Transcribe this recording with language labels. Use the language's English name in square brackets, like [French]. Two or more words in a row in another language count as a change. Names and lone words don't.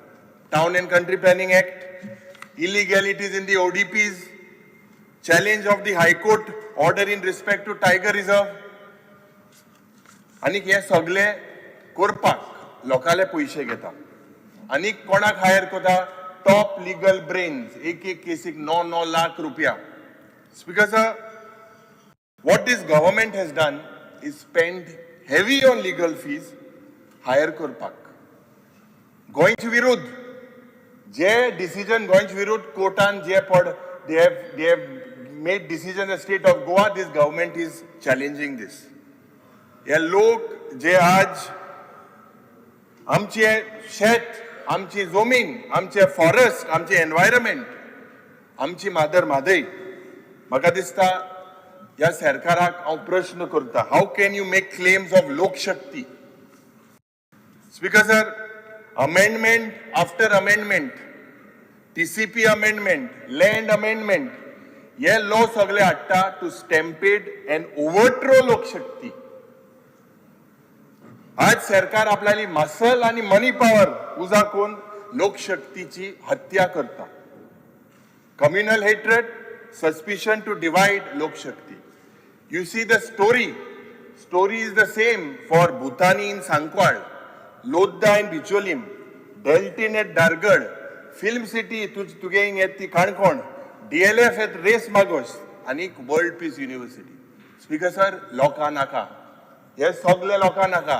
[English] town and country planning act, illegalities in the ODPs, challenge of the high court order in respect to tiger reserve [Konkani] आनी हे सगळे करपाक लोकांले पैसे घेता आनी कोणाक हायर करता [English] top legal brains [Konkani] एक केसीक 9 लाख रुपया. [English] बिकॉज what this government has done is spend heavy on legal fees हायर करपाक. [Konkani] गोंयचे विरुद्ध जे डिसिजन गोंयचे विरुद्ध कोर्टान जे पड [English] they have made decision the state of Goa, this government is challenging this. [Konkani] हे लोक जे आज आमचे शेत, आमची जमीन, आमचे फॉरेस्ट, आमचे एन्व्हायरमेंट, आमची मादर म्हादय, म्हाका दिसता ह्या सरकाराक हांव प्रश्न करता, [English] how can you make claims of Lok Shakti? because amendment after amendment, TCP amendment, land amendment, हे लॉ [Konkani] सगळे हाडटा [English] to stampede and overthrow Lok Shakti. [Konkani] आज सरकार आपल्याली मसल आणि मनी पॉवर उजा करून लोकशक्तीची हत्या करता. [English] communal hatred, suspicion to divide Lokshakti. you see the story is the same for Bhutani in Sancoale, Lodha in Bicholim, Deltin at Dhargal, Film City [Konkani] तुगे येत ती [English] Canacona, DLF at Reis Magos आणि World Peace University. Speaker sir [Konkani] लोकां नाका, हे सगळे लोकां नाका.